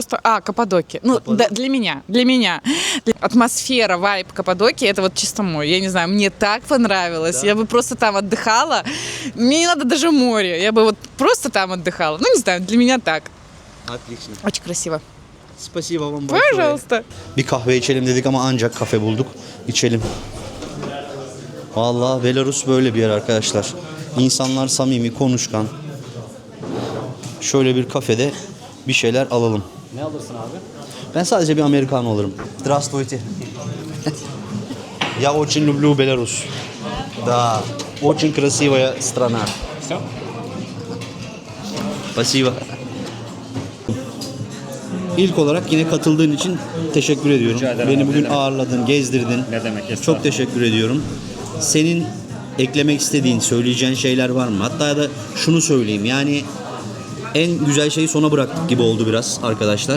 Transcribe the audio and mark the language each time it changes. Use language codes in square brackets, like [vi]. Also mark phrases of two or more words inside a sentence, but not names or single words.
[ru] Каппадокия. Ну, да, для меня. Атмосфера, вайб Каппадокии, это вот чисто мой. Я не знаю, мне так понравилось. Я бы просто там отдыхала. Мне не надо даже море. Я бы вот просто там отдыхала. Ну, не знаю, для меня так. Отлично. Очень красиво. Spasiba вам большое. Пожалуйста. [tr] Bir kahve içelim dedik ama ancak kafe bulduk. İçelim. Vallahi Belarus böyle bir yer arkadaşlar. İnsanlar samimi, konuşkan. Şöyle bir kafede bir şeyler alalım. Ne alırsın abi? Ben sadece bir Americano alırım. [ru] Здравствуйте. Я очень люблю Беларусь. Да, очень красивая страна. Все? Спасибо. [tr] İlk olarak yine katıldığın için teşekkür ediyorum. Rica ederim Beni abi, bugün ne demek. ağırladın, gezdirdin. Ne demek, estağfurullah. Çok teşekkür ediyorum. Senin eklemek istediğin, söyleyeceğin şeyler var mı? Hatta ya da şunu söyleyeyim. Yani en güzel şeyi sona bıraktık gibi oldu biraz arkadaşlar.